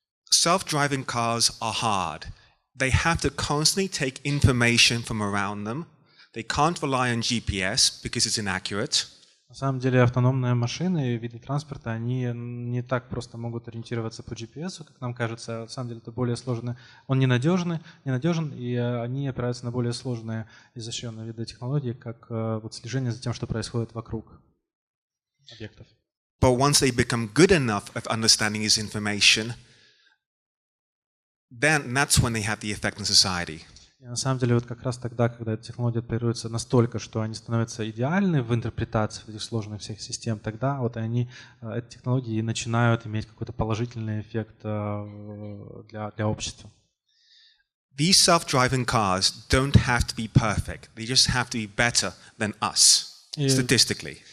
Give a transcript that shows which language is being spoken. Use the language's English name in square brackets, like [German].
[English] Self-driving cars are hard. They have to constantly take information from around them. They can't rely on GPS because it's inaccurate. [Russian] На самом деле автономные машины и виды транспорта, они не так просто могут ориентироваться по GPS, как нам кажется. На самом деле это более сложно. Он ненадежен, и они опираются на более сложные изощренные виды технологий, как вот слежение за тем, что происходит вокруг объектов. [English] But once they become good enough at understanding this information, then that's when they have the effect on society. [Russian] И на самом деле вот как раз тогда, когда эта технология оперируется настолько, что они становятся идеальны в интерпретации этих сложных всех систем, тогда вот эти технологии начинают иметь какой-то положительный эффект для общества. [English] These self-driving cars don't have to be perfect. They just have to be better than us, statistically.